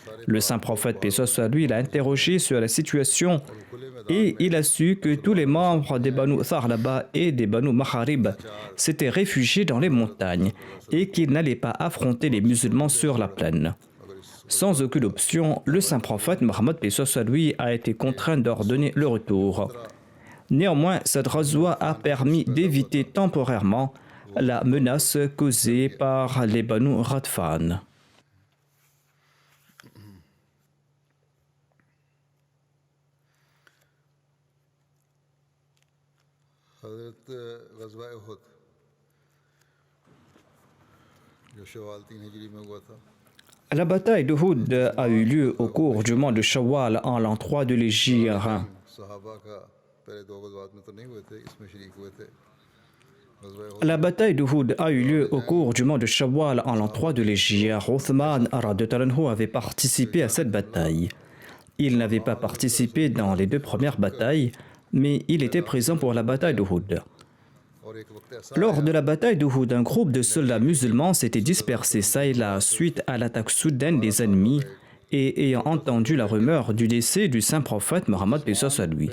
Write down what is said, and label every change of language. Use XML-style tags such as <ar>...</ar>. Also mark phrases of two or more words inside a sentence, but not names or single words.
<fr>Le saint prophète paix soit lui l'a interrogé sur la situation et il a su que tous les membres des Banu Tharlaba et des Banu Maharib s'étaient réfugiés dans les montagnes et qu'ils n'allaient pas affronter les musulmans sur la plaine. Sans aucune option, le saint prophète Mohammed paix soit lui a été contraint d'ordonner le retour. Néanmoins, cette razwa a permis d'éviter temporairement la menace causée par les Banu Ghatfan.</fr> <ur>حضرت غزوہ احد جو شوال 3 ہجری میں ہوا تھا.</ur> <fr>La bataille de Houd a eu lieu au cours du mois de Shawwal en l'an 3 de l'Hégire.</fr> <ur>صحابہ کا پہلے 2 غزوات میں تو نہیں ہوئے تھے، اس میں شریک ہوئے تھے.</ur> <fr>La bataille de Houd a eu lieu au cours du mois de Shawwal en l'an 3 de l'Hégire. Uthman</fr> <ar>رضي الله عنه</ar> <fr>avait participé à cette bataille. Il n'avait pas participé dans les 2 premières batailles, mais il était présent pour la bataille de Houd. Lors de la bataille d'Uhud, un groupe de soldats musulmans s'était dispersé ça et là suite à l'attaque soudaine des ennemis et ayant entendu la rumeur du décès du saint prophète Mohammed paix soit lui.</fr>